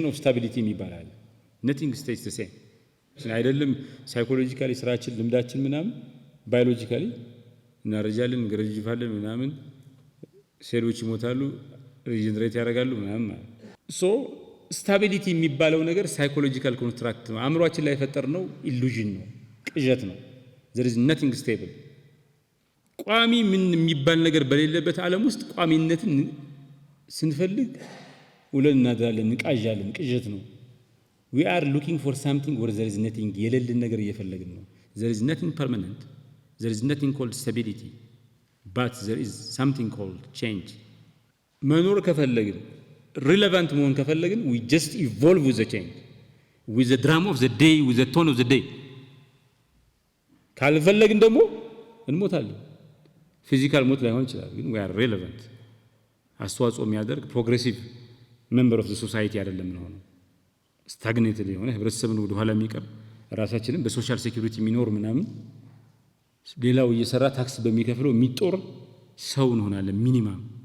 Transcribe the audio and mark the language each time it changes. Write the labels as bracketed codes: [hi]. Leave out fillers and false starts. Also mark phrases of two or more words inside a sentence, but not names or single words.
[en] of stability [am] የሚባላል። [en] nothing stays the same [am] አይደለም። ሳይኮሎጂካሊ ስራችን፣ ልምዳችን ምናምን ባዮሎጂካሊ እናረጃለን፣ እንገረጅፋለን ምናምን፣ ሴሎች ይሞታሉ፣ ሪጀነሬት ያደርጋሉ ምናምን ማለት ሶ ስታቢሊቲ የሚባለው ነገር [en] psychological construct [am] ነው። አእምሯችን ላይ የፈጠርነው ኢሉዥን ነው፣ ቅዠት ነው። [en] there is nothing stable። [am] ቋሚ ምን የሚባል ነገር በሌለበት ዓለም ውስጥ ቋሚነትን ስንፈልግ ውለን እናድራለን፣ እንቃዣለን። ቅዠት ነው። [en] we are looking for something where there is nothing። [am] የሌለን ነገር እየፈለግን ነው። [en] there is nothing permanent፣ there is nothing called stability, but there is something called change። [am] መኖር ከፈለግን ሪሌቫንት መሆን ከፈለግን [en] we just evolve with the change, with the drum of the day, with the tone of the day። [am] ካልፈለግን ደግሞ እንሞታለን። ፊዚካል ሞት ላይሆን ይችላል፣ ግን [en] we are relevant፣ [am] አስተዋጽኦ የሚያደርግ [en] progressive member of the society [am] አይደለም ነው። ስታግኔትድ የሆነ ህብረተሰብን ወደ ኋላ የሚቀር ራሳችንን [en] በsocial security [am] የሚኖር ምናምን ሌላው እየሰራ ታክስ በሚከፍለው የሚጦር ሰው እንሆናለን። ሚኒማም